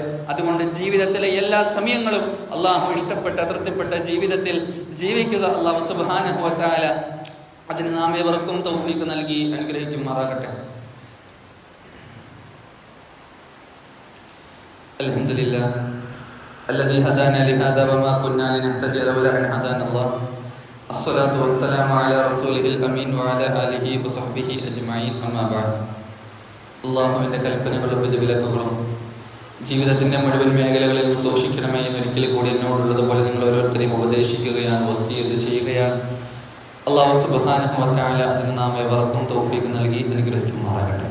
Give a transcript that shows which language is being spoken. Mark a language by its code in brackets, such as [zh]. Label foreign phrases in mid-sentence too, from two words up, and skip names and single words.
[ml] അതുകൊണ്ട് ജീവിതത്തിലെ എല്ലാ സമയങ്ങളും അല്ലാഹു ഇഷ്ടപ്പെട്ട, തൃപ്തിപ്പെട്ട ജീവിതത്തിൽ ജീവിക്കുക [ar] الله سبحانه وتعالى [ml] അതിന് നാം ഏവർക്കും തൗഫീഖ് നൽകി അനുഗ്രഹിക്കുമാറാകട്ടെ. [ar] അൽഹംദുലില്ലാഹ് الذي هدانا لهذا وما كنا لنهتدي لولا أن هدانا الله الصلاة والسلام على رسوله الأمين وعلى آله وصحبه أجمعين أما بعد. [ml] അല്ലാഹുവിന്റെ കൽപ്പനകളും വിധിവിലക്കുകളും ജീവിതത്തിന്റെ മുഴുവൻ മേഖലകളിൽ സൂക്ഷിക്കണമേ എന്ന് ഒരിക്കൽ കൂടി എന്നോടുള്ളതുപോലെ നിങ്ങൾ ഓരോരുത്തരെയും ഉപദേശിക്കുകയാണ്, വസിയത്ത് ചെയ്യുകയാണ്. [ar] الله سبحانه وتعالى [ml] അതിന് നാം ഏവർക്കും തൗഫീഖ് നൽകി അനുഗ്രഹിക്കുമാറാകട്ടെ.